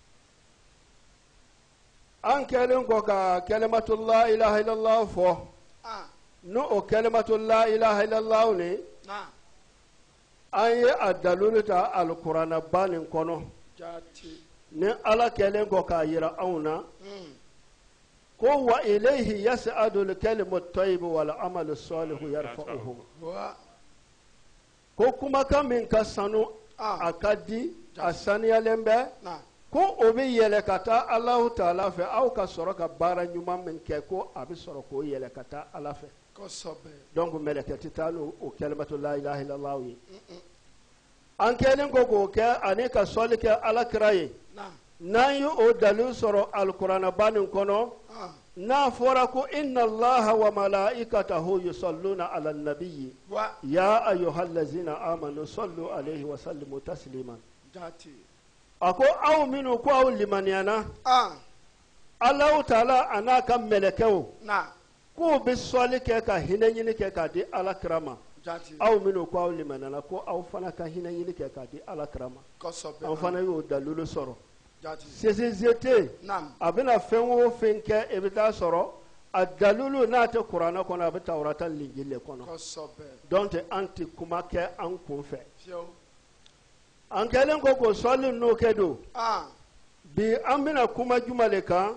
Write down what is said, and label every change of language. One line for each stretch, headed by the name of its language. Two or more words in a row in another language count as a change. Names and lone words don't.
Bambara: an kɛlen kɔ ka
Arabic: كلمة لا إله إلا الله
Bambara: fɔ no o
Arabic: كلمة لا إله إلا الله
Bambara: ni an ye a dalilu ta alkurana ba nin kɔnɔ ni Ala kɛlen kɔ k'a yira anw na ko
Arabic: وإليه يصعد الكلم الطيب والعمل الصالح يرفعه
Bambara: ko kumakan min ka sanu a ka di a saniyalen bɛ ko o bɛ yɛlɛ ka taa Alahu Taala fɛ aw ka sɔrɔ ka baara ɲuman min kɛ ko a bɛ sɔrɔ k'o yɛlɛ ka taa Ala fɛ donc mɛlɛkɛ tɛ taa n'o
Arabic: كلمة لا إله إلا الله
Bambara: ye an kɛlen ko k'o kɛ ani ka sɔli kɛ Alakira ye n'an ye o dalilu sɔrɔ alikuranaba nin kɔnɔ n'a fɔra ko
Arabic: إن الله وملائكته يصلون على النبي يا أيها الذين آمنوا صلوا عليه و سلموا تسليما
Bambara: a ko aw minnu ko aw limaniyana Alahu Taala a n'a ka mɛlɛkɛw k'u bɛ sɔli kɛ ka hinɛ ɲini kɛ k'a di Alakira ma aw minnu ko aw limaniyana ko aw fana ka hinɛ ɲini kɛ k'a di Alakira ma an fana y'o dalilu sɔrɔ CCZT a bɛna fɛn o fɛn kɛ i bɛ taa sɔrɔ a dalilu n'a tɛ kuranɛ kɔnɔ a bɛ Tawurata Linjili kɔnɔ donc an tɛ kuma kɛ an kun fɛ an kɛlen ko k'o sɔli n'o kɛ don bi an bɛna kuma juma le kan